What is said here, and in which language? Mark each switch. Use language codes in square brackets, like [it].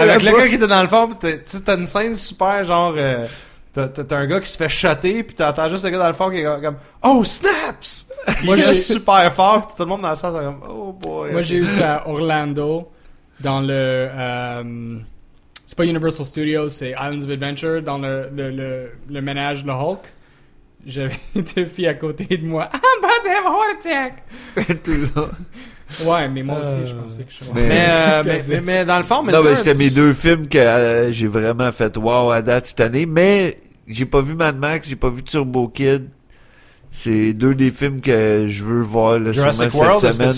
[fr] avec le gars qui était dans le fond, pis t'as une scène super, genre, t'as un gars qui se fait shotter, pis t'entends juste le gars dans le fond qui est comme, oh, snaps! Moi, j'ai juste super fort, pis tout le monde dans la salle, c'est comme, oh boy. Moi, j'ai eu ça à Orlando, dans le, c'est pas Universal Studios, c'est Islands of Adventure, dans le ménage de Hulk. J'avais deux filles à côté de moi. [en] I'm about to have a heart attack! [fr] Tout là. Ouais, mais moi aussi, je pensais que je suis mais dans le fond, mais c'était mes deux films que j'ai vraiment fait wow à date cette année. Mais j'ai pas vu Mad Max, j'ai pas vu Turbo Kid. C'est deux des films que je veux voir là, Jurassic sûrement World, cette semaine.